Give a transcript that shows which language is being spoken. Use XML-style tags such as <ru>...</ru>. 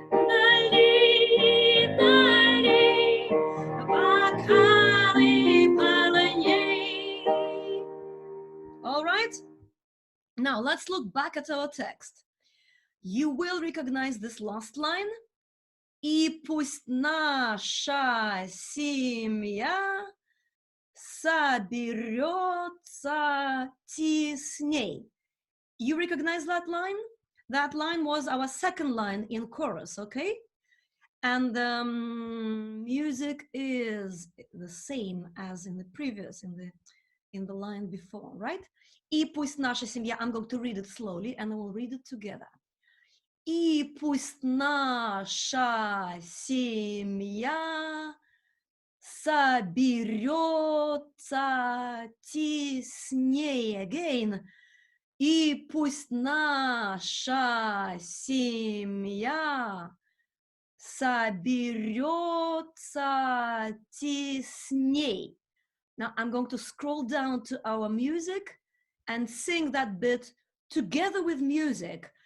<ru>Налей, налей Bokaly Paln'ey.</ru> <en>All right. Now let's look back at our text. You will recognize this last line.</en> <ru>И пусть наша семья соберется тесней.</ru> <en>You recognize that line? That line was our second line in chorus, okay? And the music is the same as in the previous, in the line before, right?</en> <ru>И пусть наша семья,</ru> <en>I'm going to read it slowly and we'll read it together.</en> <ru>И пусть наша семья соберется теснее.</ru> <en>Again.</en> <ru>И пусть наша семья соберется тесней.</ru> <en>Now I'm going to scroll down to our music and sing that bit together with music.</en>